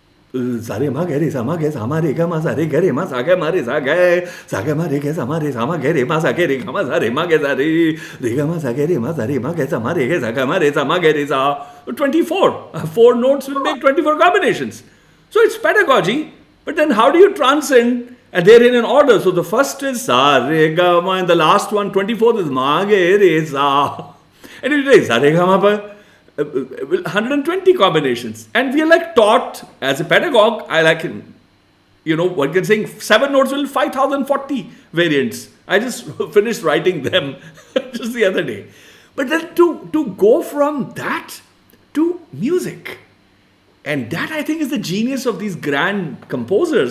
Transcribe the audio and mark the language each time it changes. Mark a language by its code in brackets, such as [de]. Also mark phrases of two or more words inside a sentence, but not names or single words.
[en] Sare ma gare sama ge sama re ga ma sare gare ma sa ga ma re sa ga ma re ge sama gare ma sa ge re ga ma sare ma ge sa re ga ma sa ge re ma sare ma ge sama re ge sa ga ma re sama ge re sa. 24. 4 notes will make 24 combinations. So it's pedagogy. But then how do you transcend? And they're in an order. So the first is sa re ga ma, and the last one, 24th, is ma ge re sa. And it is sa re ga ma pa. 120 combinations, and we are like taught as a pedagogue. I like, one can sing 7 notes will 5040 variants. I just finished writing them just the other day. But then to go from that to music, and that I think is the genius of these grand composers.